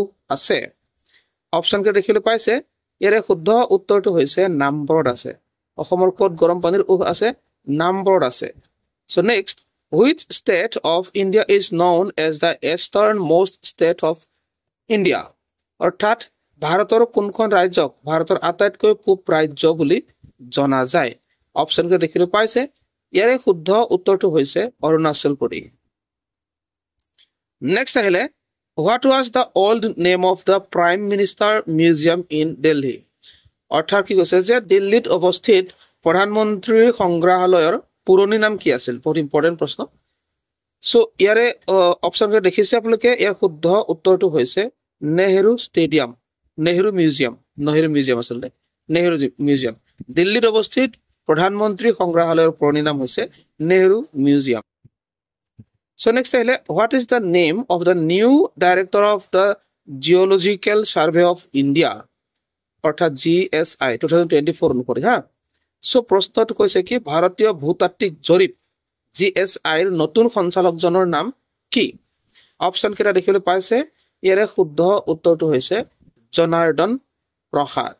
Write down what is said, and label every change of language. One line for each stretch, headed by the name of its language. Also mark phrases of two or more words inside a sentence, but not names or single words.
Assamese: আছে অপচন কেইটা দেখিবলৈ পাইছে ইয়াৰে শুদ্ধ উত্তৰটো হৈছে নামবৰত আছে অসমৰ ক'ত গৰম পানীৰ উৎস আছে নামবৰত আছে
English: so next which state of India
Assamese: is known as the easternmost state of India অৰ্থাৎ ভাৰতৰ কোনখন ৰাজ্যক ভাৰতৰ আটাইতকৈ পূব ৰাজ্য বুলি জনা যায় অপচন কেইটা দেখিবলৈ পাইছে ইয়াৰে শুদ্ধ উত্তৰটো হৈছে অৰুণাচল প্ৰদেশ নেক্সট আহিলে
English: what was the old name of the prime minister museum in Delhi
Assamese: অৰ্থাৎ কি কৈছে যে দিল্লীত অৱস্থিত প্ৰধানমন্ত্ৰীৰ সংগ্ৰহালয়ৰ পুৰণি নাম কি আছিল বহুত ইম্পৰ্টেন্ট প্ৰশ্ন সো ইয়াৰে অপচন কে দেখিছে আপোনালোকে ইয়াৰ শুদ্ধ উত্তৰটো হৈছে নেহেৰু মিউজিয়াম আছিলে নেহেৰু মিউজিয়াম দিল্লীত অৱস্থিত প্ৰধানমন্ত্ৰী সংগ্ৰহালয়ৰ পুৰণি নাম হৈছে নেহেৰু মিউজিয়াম So next আহিলে
English: what is the name of the new director of the Geological Survey of India
Assamese: অৰ্থাৎ GSI 2024 অনুসৰি হা সো প্ৰশ্নটো কৈছে কি ভাৰতীয় ভূতাত্ত্বিক জৰীপ GSI ৰ নতুন সঞ্চালকজনৰ নাম কি অপচন কেইটা দেখিবলৈ পাইছে ইয়াৰে শুদ্ধ উত্তৰটো হৈছে জনাৰ্দন প্ৰসাদ